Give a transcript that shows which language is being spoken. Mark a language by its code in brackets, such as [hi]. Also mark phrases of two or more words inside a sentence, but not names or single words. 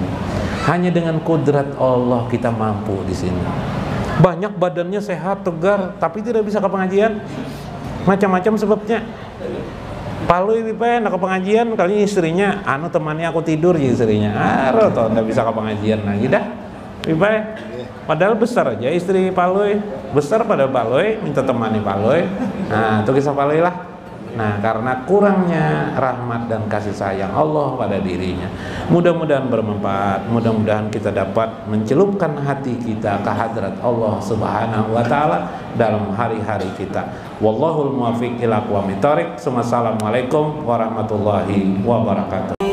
[id] Hanya dengan kudrat Allah kita mampu di sini. Banyak badannya sehat, tegar, tapi tidak bisa ke pengajian. Macam-macam sebabnya. [bjn] Palui pipen ke pengajian, kali istrinya, temani aku tidur ya istrinya. [id] Atau nggak bisa ke pengajian lagi dah. Pipen. Padahal besar aja istri Palui, besar pada Palui, minta temani Palui. Nah, itu kisah Palui lah. Nah, karena kurangnya rahmat dan kasih sayang Allah pada dirinya. Mudah-mudahan bermanfaat, mudah-mudahan kita dapat mencelupkan hati kita ke hadrat Allah [ar] سبحانه وتعالى [id] dalam hari-hari kita. [ar] والله الموفق إلى أقوم الطريق. السلام عليكم ورحمة الله وبركاته.